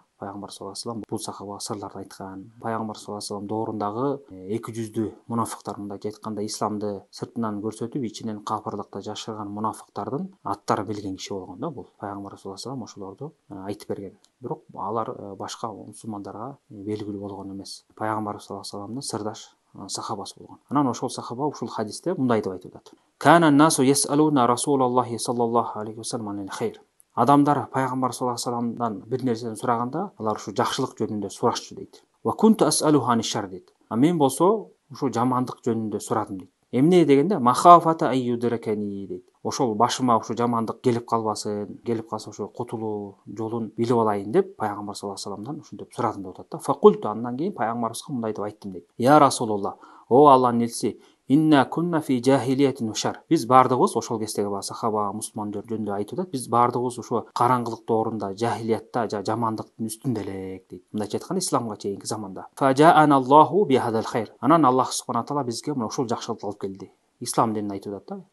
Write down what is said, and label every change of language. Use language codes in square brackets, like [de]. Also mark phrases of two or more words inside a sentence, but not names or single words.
[ky] Пайгамбар [ar] صلى الله عليه وسلم [ky] бул сахабага сырларды айткан. Пайгамбар [ar] صلى الله عليه وسلم [ky] доорундагы эки жүздүү мунафыктар, мындайча айтканда исламды сыртынан көрсөтүп, ичинен капырлыкта жашырган мунафыктардын аттарын билген киши болгон да. Бул пайгамбар [ar] صلى الله عليه وسلم [ky] ошолорду айтып берген. Бирок алар башка мусулмандарга белгилүү болгон эмес. Пайгамбар [ar] صلى الله عليه وسلم [ky] сырдаш сахабасы болгон. Анан ошол сахаба ушул хадисте мындай деп айтып атат. [ar] كان الناس يسألون رسول الله صلى الله عليه وسلم عن الخير. [ky] Адамдар пайгамбар [ar] صلى الله عليه وسلم [ky] бир нерсени сураганда, алар ушу жакшылык жөнүндө сурашчу дейт. [ar] وكنت أسأله عن الشر дейт. [ky] А мен болсо ушу жамандык жөнүндө сурадым дейт. Эмне дегенде [ar] مخافة أن يدركني [ky] дейт. Ошол башыма ушу жамандык келип калбасын, келип калса ошо кутулуу жолун билип алайын деп пайгамбар [ar] صلى الله عليه وسلم [ky] ушинтип сурадым деп атат да. Факульту, андан кийин пайгамбарыбызга мындай деп айттым дейт. [ar] يا رسول الله, [ky] о Аллахтын элчиси, [ar] إنا كنا في جاهلية شر. [ky] Биз бардыгыбыз ошол кездеги сахаба мусулмандар жөнүндө айтып атат. Биз бардыгыбыз ошо караңгылык доорунда, жахилиятта, жамандыктын үстүндө элек дейт. Мындайча айтканда исламга чейинки заманда. [ar] فجاءنا الله بهذا الخير. [ky] Анан [ar] الله سبحانه تعالى [ky] бизге мына ушул жакшылыкты алып келди. Ислам динин айтып атат да.